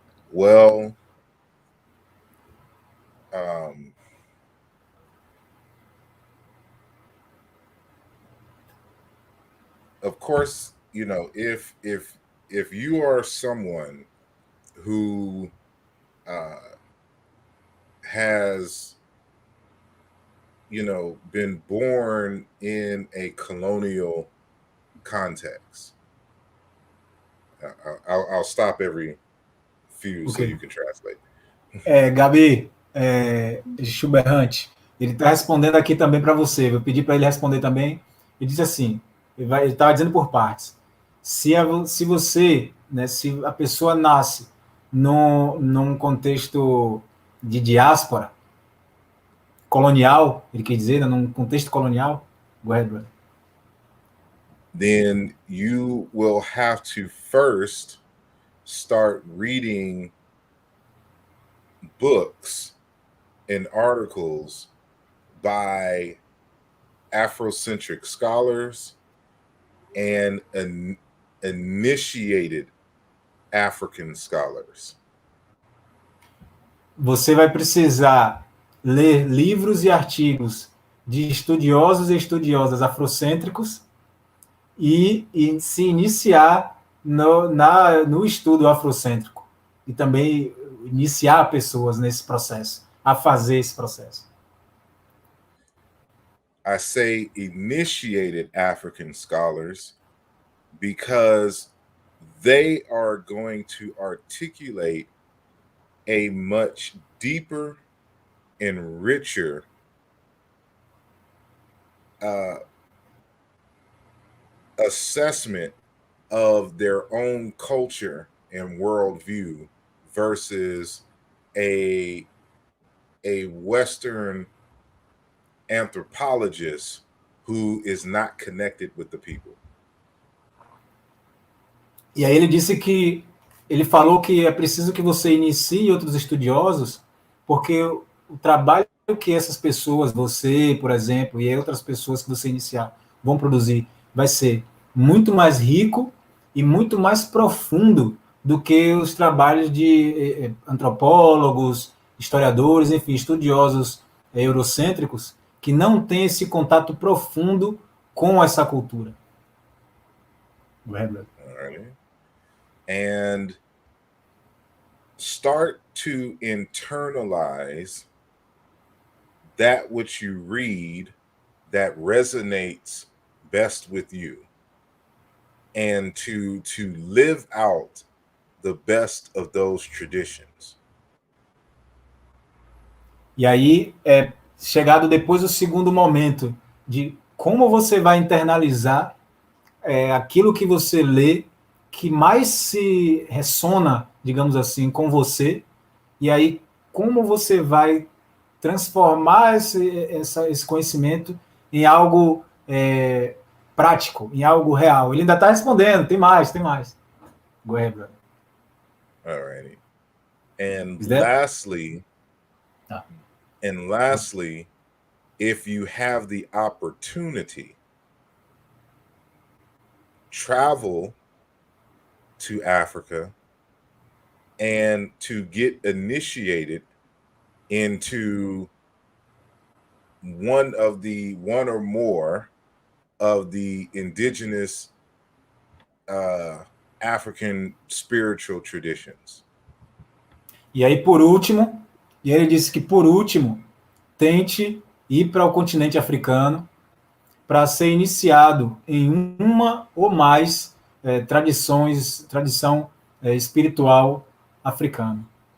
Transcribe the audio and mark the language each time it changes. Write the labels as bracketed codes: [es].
[en] Well, of course, you know, if you are someone who has been born in a colonial context. I'll stop every few so you can translate. [pt] Gabi, Schubert, ele está respondendo aqui também para você. Eu pedi para ele responder também. Ele disse assim: ele estava dizendo por partes. Se você, né, se a pessoa nasce num contexto de diáspora colonial, ele quer dizer, né, num contexto colonial, [en] go ahead, brother. Then you will have to first start reading books and articles by Afrocentric scholars and initiated African scholars. [pt] Você vai precisar ler livros e artigos de estudiosos e estudiosas afrocêntricos e se iniciar no estudo afrocêntrico e também iniciar pessoas nesse processo, a fazer esse processo. [en] I say initiated African scholars because they are going to articulate a much deeper and richer assessment of their own culture and worldview versus a Western anthropologist who is not connected with the people. [pt] E aí ele falou que é preciso que você inicie outros estudiosos, porque o trabalho que essas pessoas, você, por exemplo, e outras pessoas que você iniciar, vão produzir, vai ser muito mais rico e muito mais profundo do que os trabalhos de antropólogos, historiadores, enfim, estudiosos eurocêntricos, que não têm esse contato profundo com essa cultura. [en] Right. And start to internalize that which you read that resonates best with you, and to live out the best of those traditions. [pt] E aí é chegado depois o segundo momento de como você vai internalizar aquilo que você lê que mais se ressona, digamos assim, com você, e aí como você vai transformar esse conhecimento em algo prático, em algo real. Ele ainda está respondendo, tem mais. [en] Go ahead, brother. All righty. And lastly, if you have the opportunity, travel to Africa and to get initiated into one or more of the indigenous African spiritual traditions. [pt] E aí, por último, ele disse que, por último, tente ir para o continente africano para ser iniciado em uma ou mais tradição espiritual africana.